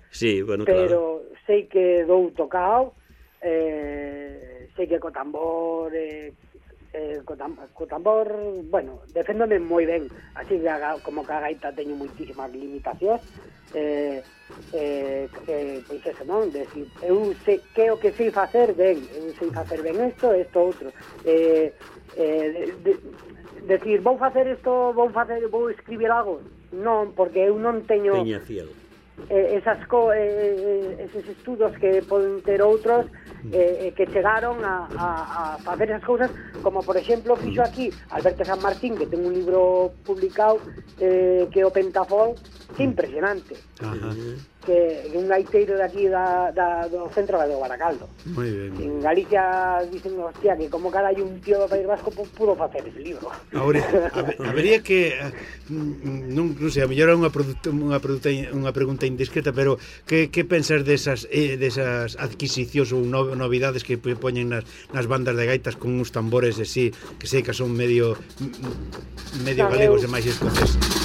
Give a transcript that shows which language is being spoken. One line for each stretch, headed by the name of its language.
Galician: Sí, bueno, pero claro, sei que dou tocao, sei que co tambor, bueno, deféndome moi ben, así que como ca gaita teño moitísimas limitacións. Pois eso, non? Decir, eu sei que o que sei facer ben, eu sei facer ben esto outro. Decir, vou facer isto, vou escribir algo. Non, porque eu non teño esos estudos que poden ter outros, que chegaron a facer esas cousas, como por exemplo fixo aquí Alberto San Martín, que ten un libro publicado, que é o Pentafol, que é impresionante. Ajá. Que un gaiteiro de aquí do centro de Baracaldo.
Spanish: Muy bien. En Galicia dicen, hostia, que como cada hay un tío do País Vasco, pues, pudo facer ese libro.
Galician: Ahora, habría que non sei, a mellor é unha pregunta indiscreta, pero que pensas desas adquisicións ou novidades que poñen nas bandas de gaitas con uns tambores así, que sei que son medio galegos e máis escoceses?